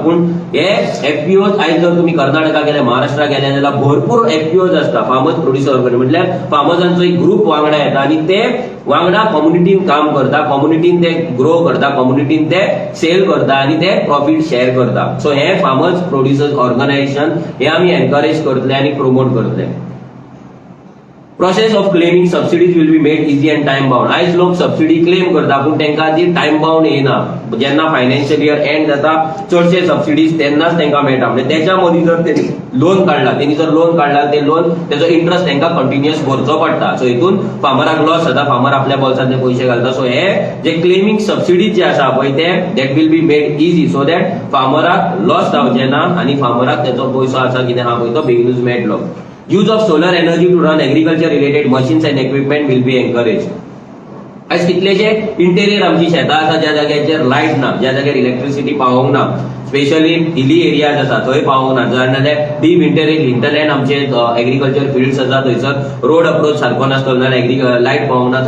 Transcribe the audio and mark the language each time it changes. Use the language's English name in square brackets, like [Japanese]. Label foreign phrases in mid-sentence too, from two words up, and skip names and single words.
[Konkani] पूण हे एफपीओज आयज जर तुमी कर्नाटका गेले, महाराष्ट्रा गेले जाल्यार भरपूर एफपीओज आसता, [English] farmers producer organization, [Konkani] म्हटल्यार फार्मर्सांचो एक ग्रुप वांगडा येता आनी ते वांगडा कम्युनिटीन काम करता, कम्युनिटीन ते ग्रो करता, कम्युनिटीन ते सेल करता आनी ते [English] profit share [Konkani] करता. सो हे [English] farmers producers organization [Konkani] हे आमी एनकरेज करतले आनी प्रमोट करतले. [English] Process of claiming subsidies will be made easy and time bound. [Konkani] आयज लोक [English] subsidy claim [Konkani] करता पूण तांकां ती [English] time bound [Konkani] येना. जेन्ना [English] financial year end [Konkani] जाता चडशे सबसिडीज तेन्नाच तांकां मेळटा. म्हणजे त्याच्या मदीं जर तेणी लोन काडला, तेणी जर लोन काडला ते लोन तेजो इंट्रस्ट तांकां कंटिन्युअस भरचो पडटा. सो हितून फार्मराक लॉस जाता, फार्मर आपल्या बोल्सांतले पयशे घालता. सो हे जे [English] claiming subsidies [Konkani] जे आसा पळय ते [English] that will be made easy so that [Konkani] फार्मराक लॉस जावचे ना आनी फार्मराक तेजो पयसो आसा कितें आहा पळय तो बेगीनूच मेळटलो. [English] Use of solar energy to run agriculture related machines and equipment will be encouraged. [Konkani] आज कितलेशे इंटेरियर आमची शेतां आसा ज्या जाग्याचेर लायट ना, ज्या जाग्यार इलेक्ट्रिसिटी पावोंक ना, [English] specially hilly areas [Konkani] आसा थंय पावोंक ना. जाल्यार [English] deep interior hinterland [Konkani] आमचे [English] agriculture fields [Konkani] आसा थंयसर [English] road approach [Konkani] सारको नासलो जाल्यार लायट पावोंक ना.